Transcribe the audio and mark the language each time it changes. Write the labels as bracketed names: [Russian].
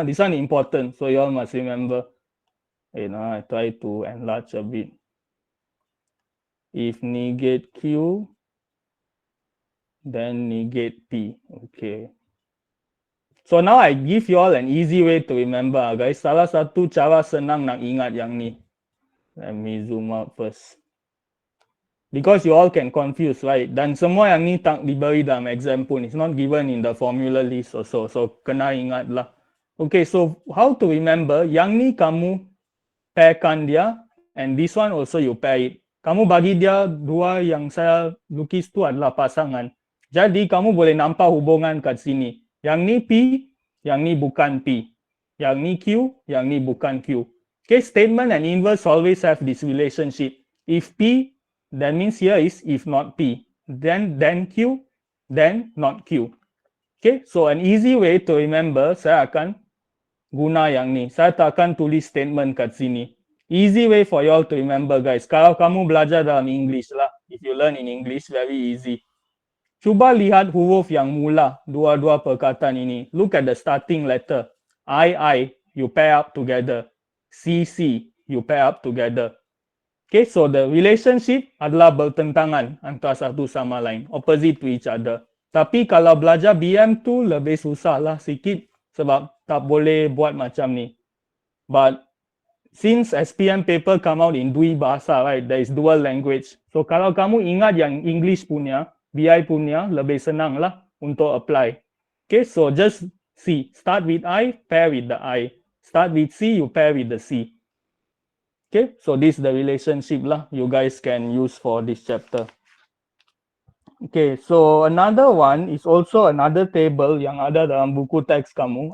[English] This one important, so you all must remember. I try to enlarge a bit. If negate Q, then negate P. Okay. So now I give you all an easy way to remember, guys. [Malay] Salah satu cara senang nak ingat yang ni. [English] Let me zoom out first. Because you all can confuse, right? [Malay] Dan semua yang ni tak diberi dalam exam pun. [English] It's not given in the formula list also. So [Malay] kena ingat lah. [English] Okay, so how to remember? [Malay] Yang ni kamu pairkan dia. [English] And this one also you pair it. [Malay] kamu bagi dia dua yang saya lukis tu adalah pasangan. Jadi kamu boleh nampak hubungan kat sini. Yang ni P, yang ni bukan P. Yang ni Q, yang ni bukan Q. [English] Okay, statement and inverse always have this relationship. If P, that means here is if not P. Then Q, then not Q. Okay, so an easy way to remember, [Malay] saya akan guna yang ni. Saya tak akan tulis statement kat sini. [English] Easy way for you all to remember, guys. [Malay] Kalau kamu belajar dalam English lah. [English] If you learn in English, very easy. [Malay] Cuba lihat huruf yang mula dua-dua perkataan ini. [English] Look at the starting letter. I, you pair up together. C, you pair up together. Okay, so the relationship [Malay] adalah bertentangan antara satu sama lain. [English] Opposite to each other. [Malay] Tapi kalau belajar BM tu lebih susah lah sikit sebab tak boleh buat macam ni. [English] But since SPM paper come out in [Malay] dua bahasa, [English] right? There is dual language. [Malay] So kalau kamu ingat yang English punya, BI punya, lebih senang lah untuk apply. [English] Okay, so just see. Start with I, pair with the I. Start with C, you pair with the C. Okay, so this is the relationship lah you guys can use for this chapter. Okay, so another one is also another table [Malay] yang ada dalam buku teks kamu.